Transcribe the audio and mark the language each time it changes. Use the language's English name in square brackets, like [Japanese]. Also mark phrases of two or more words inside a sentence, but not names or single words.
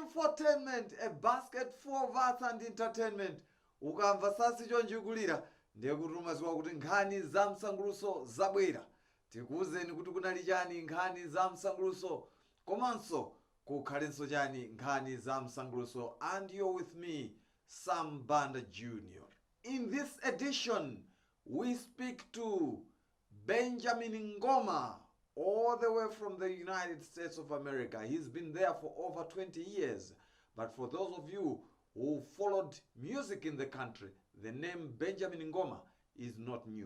[English] Infotainment, a basket full of arts and entertainment. [Nyanja] Ukamva sasi chonjigulira ndiye kuti umaziwa kuti nkhani za msanguluso zabwera. Tikuwuzeni kuti kunali chani nkhani za msanguluso komanso kukhalenso chani nkhani za msanguluso. [English] And you're with me, Sam Banda Jr. In this edition, we speak to Benjamin Ngoma, all the way from the United States of America. He's been there for over 20 years. But for those of you who followed music in the country, the name Benjamin Ngoma is not new.